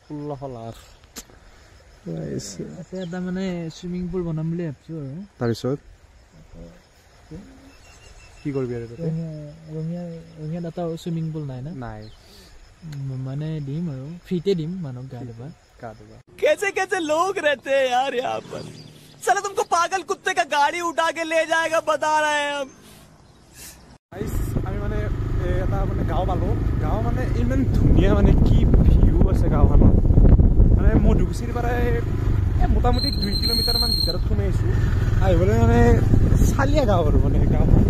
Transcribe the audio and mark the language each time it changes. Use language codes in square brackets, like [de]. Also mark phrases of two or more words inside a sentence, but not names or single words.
[as] এটা মানে [en] swimming pool [as] বনাম বুলি ভাবিছোঁ আৰু তাৰপিছত কি কৰিবি আৰু ৰঙিয়াত এটা [en] swimming pool [as] নাই না নাই মানে দিম আৰু ফ্ৰীতে দিম মানুহক গা ধুবা [hi] कैसे लोग रहते हैं यार यहाँ पर साला तुमको पागल कुत्ते का गाड़ी उठा के ले जाएगा बता रहे हैं हम [as] আমি মানে এটা মানে গাঁও পালোঁ গাঁও মানে ইমান ধুনীয়া মানে কি ভিউ আছে গাঁওখনত মানে মধুকুছিৰ পৰা মোটামুটি 2 কিলোমিটাৰমান ভিতৰত সোমাই আহিছোঁ আহিবলৈ মানে চালিয়া গাঁও আৰু মানে গাঁওখন